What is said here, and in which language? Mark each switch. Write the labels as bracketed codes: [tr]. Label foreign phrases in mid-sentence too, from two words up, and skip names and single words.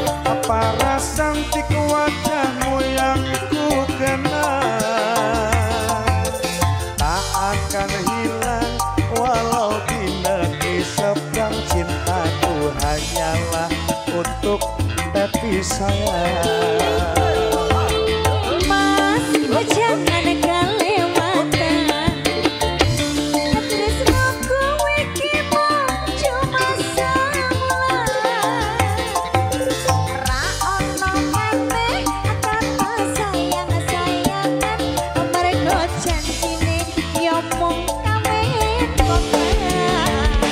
[id] apa rasa cantik wajahmu yang ku kenal, tak akan hilang walau di negeri seberang. Cintaku hanyalah untuk tepi sayang. Mas, jangan kelewatan. [jv] Terus aku iki mau cuma semula. Ra ono meneh kata sayang-sayangan. Mergo janjine yo mung kawin kontrak.